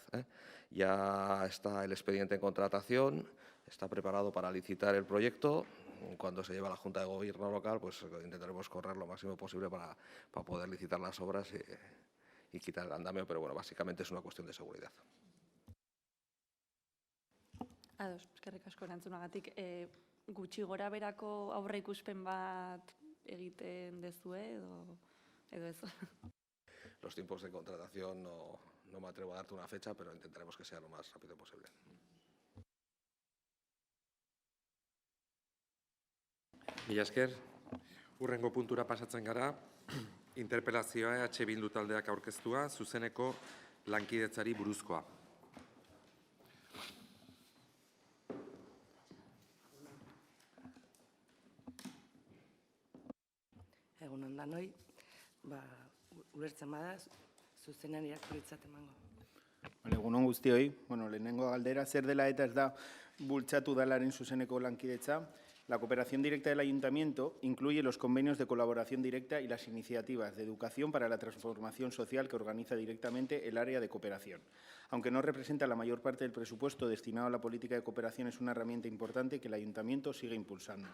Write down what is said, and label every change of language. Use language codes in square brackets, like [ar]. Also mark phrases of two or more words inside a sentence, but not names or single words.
[es] Ya está el expediente en contratación, está preparado para licitar el proyecto. Cuando se lleva a la Junta de Gobierno local, pues intentaremos correr lo máximo posible para poder licitar las obras y quitar el andamio, pero bueno, básicamente es una cuestión de seguridad. [eu] Ados, eskerrik asko erantzunagatik. Gutxi gora berako aurreikuspen bat egiten dezue edo ez? [es] Los tiempos de contratación no me atrevo a darte una fecha, pero intentaremos que sea lo más rápido posible. [eu] Mila esker, hurrengo puntura pasatzen gara, interpelazioa EH Bildu taldeak aurkeztua, zuzeneko lankidetzari buruzkoa. Egun ondanoi, ulertzen badaz, zuzenean irakurritzat emango. Egunon guztioi, lehenengo galdera, zer dela eta ez da bultzatu dalaren zuzeneko lankidetza. [es] La cooperación directa del Ayuntamiento incluye los convenios de colaboración directa y las iniciativas de educación para la transformación social que organiza directamente el área de cooperación. Aunque no representa la mayor parte del presupuesto destinado a la política de cooperación, es una herramienta importante que el Ayuntamiento sigue impulsando.